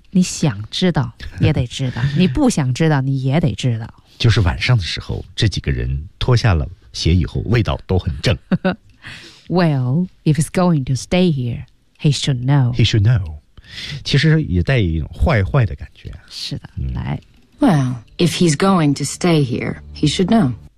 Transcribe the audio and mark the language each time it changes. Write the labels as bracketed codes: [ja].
[zh] 你想知道也得知道，你不想知道你也得知道。就是晚上的时候，这几个人脱下了鞋以后，味道都很正。 [en] Well, if he's going to stay here, he should know. He should know. [zh] 其实也带一种坏坏的感觉。是的，来。 [en] Well, if he's going to stay here, he should know.